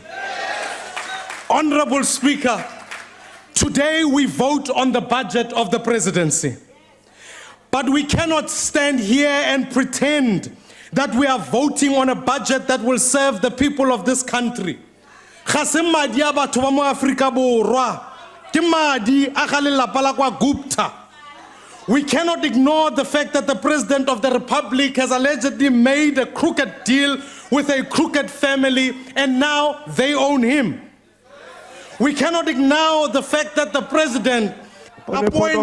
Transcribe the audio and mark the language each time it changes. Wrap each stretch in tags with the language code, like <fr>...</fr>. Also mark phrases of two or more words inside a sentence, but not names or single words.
<en>Honorable Speaker, today we vote on the budget of the presidency. But we cannot stand here and pretend that we are voting on a budget that will serve the people of this country.</en> <tn>Ke madi a ga lelapa la kwa Gupta.</tn> <en>We cannot ignore the fact that the President of the Republic has allegedly made a crooked deal with a crooked family and now they own him. We cannot ignore the fact that the President On a point</en>